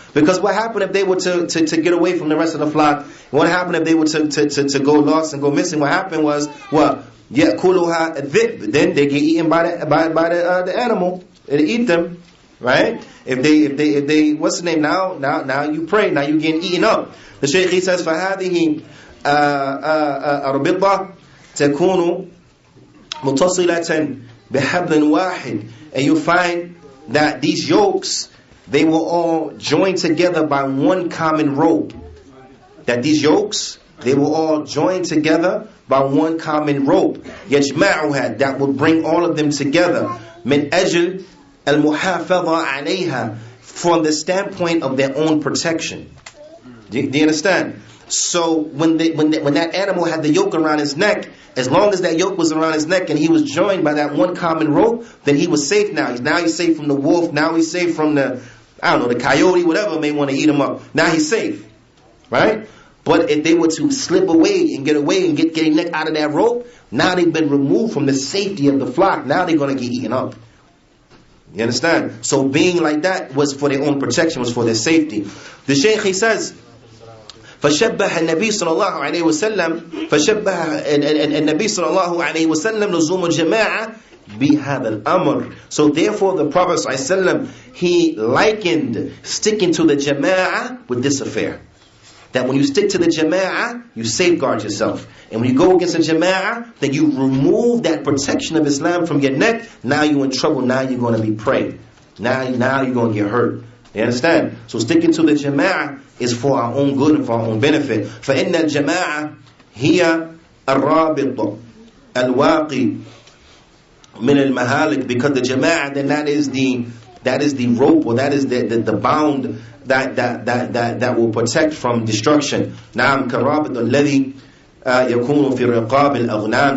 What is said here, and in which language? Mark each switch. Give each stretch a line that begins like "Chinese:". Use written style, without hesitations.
English: Because what happened if they were to get away from the rest of the flock? What happened if they were to go lost and go missing? What happened was,
Arabic: يَأْكُلُهَا الذِّئْبُ,
English: then they get eaten by the animal. It eat them. right? If they, what's the name now you pray, now you getting eaten up. The Shaykh, he says,
Arabic: فَهَذِهِ أَرْبِطَةً تَكُونُ مُتَصِلَةً بِحَبْلٍ وَاحِدٍ.
English: And you find that these yokes, they were all joined together by one common rope. That these yokes, they were all joined together by one common rope.
Arabic: يَجْمَعُهَا,
English: that would bring all of them together.
Arabic: مِنْ أَجْلِ الْمُحَافَظَةِ عَلَيْهَا,
English: from the standpoint of their own protection. Do you understand? So when that animal had the yoke around his neck, as long as that yoke was around his neck and he was joined by that one common rope, then he was safe now. Now he's safe from the wolf. Now he's safe from the coyote, whatever may want to eat him up. Now he's safe, right? But if they were to slip away and get their neck out of that rope, now they've been removed from the safety of the flock. Now they're going to get eaten up. You understand? So being like that was for their own protection, was for their safety. The Shaykh, he says,
Arabic: فشبه النبي صلى الله عليه وسلم النبي صلى الله عليه وسلم لزوم الجماعة بهذا الأمر.
English: So therefore the Prophet صلى الله عليه وسلم, he likened sticking to the Jama'ah with this affair. That when you stick to the Jama'ah, you safeguard yourself. And when you go against the Jama'ah, then you remove that protection of Islam from your neck. Now you're in trouble. Now you're going to be preyed. Now you're going to get hurt. You understand? So sticking to the Jama'ah is for our own good and for our own benefit.
Arabic: فَإِنَّ الْجَمَاعَةِ هِيَ الرَّابِطُ الْوَاقِي مِنَ الْمَهَالِكِ.
English: Because the Jama'ah, then that is the rope, or that is the bound that will protect from destruction.
Arabic: نعم كالرابط الذي يكون في رقاب الأغنام.